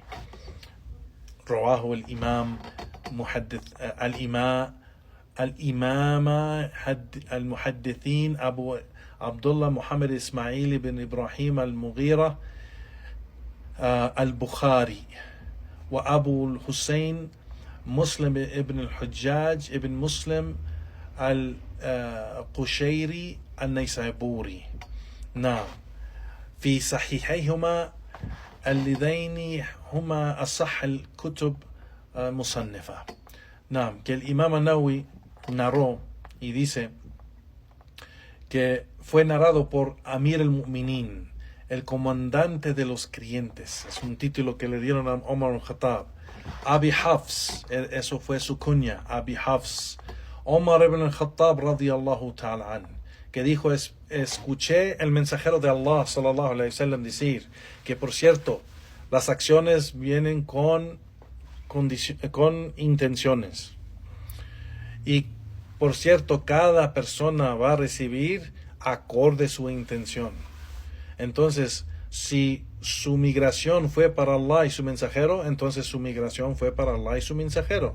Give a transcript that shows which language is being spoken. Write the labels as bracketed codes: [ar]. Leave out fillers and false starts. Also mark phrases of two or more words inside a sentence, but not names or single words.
[ar] رواه الإمام الإمام المحدثين أبو عبد الله محمد إسماعيل بن إبراهيم المغيرة البخاري وأبو الحسين مسلم ابن الحجاج ابن مسلم القشيري النيسابوري. نعم، في صحيحيهما اللذين هما أصح الكتب مصنفة. نعم, [es] que el Imam an-Nawawi narró y dice que fue narrado por [ar] أمير المؤمنين, [es] el comandante de los creyentes. Es un título que le dieron a Omar al-Khattab. Abi Hafs, eso fue su cuña, Abi Hafs, Omar ibn al-Khattab [ar] رضي الله تعالى عن, [es] que dijo, escuché el mensajero de Allah [ar] صلى الله عليه وسلم [es] decir que, por cierto, las acciones vienen con intenciones, y por cierto, cada persona va a recibir acorde su intención. Entonces, si su migración fue para Allah y su mensajero, entonces su migración fue para Allah y su mensajero.